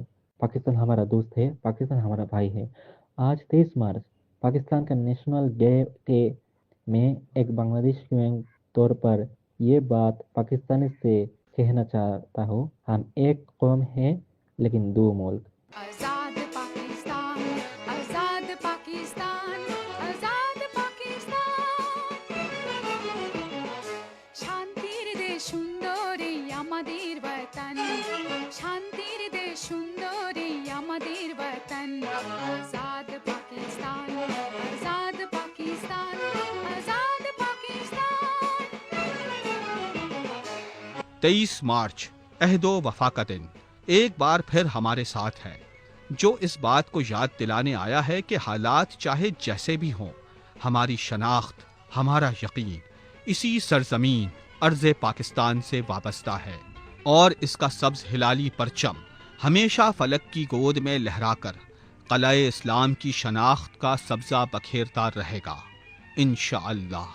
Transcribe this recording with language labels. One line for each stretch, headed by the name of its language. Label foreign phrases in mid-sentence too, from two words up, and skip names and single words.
Urdu: پاکستان ہمارا دوست ہے، پاکستان ہمارا بھائی ہے۔ آج 23 مارچ پاکستان کا
English: national day
Urdu: میں ایک بنگلہ دیشی کے طور پر یہ بات پاکستانی سے کہنا چاہتا ہوں، ہم ایک قوم ہیں لیکن دو ملک۔ آزاد پاکستان، آزاد پاکستان، آزاد پاکستان।
Bangla: শান্তির দেশ সুন্দরী আমাদের বতন, শান্তির দেশ সুন্দরী আমাদের বতন।
Urdu: آزاد پاکستان، آزاد پاکستان، آزاد پاکستان. 23 مارچ عہد و وفا کا دن ایک بار پھر ہمارے ساتھ ہے، جو اس بات کو یاد دلانے آیا ہے کہ حالات چاہے جیسے بھی ہوں، ہماری شناخت، ہمارا یقین اسی سرزمین ارض پاکستان سے وابستہ ہے، اور اس کا سبز ہلالی پرچم ہمیشہ فلک کی گود میں لہرا کر قلعہ اسلام کی شناخت کا سبزہ بکھیرتا رہے گا ان شاء اللہ.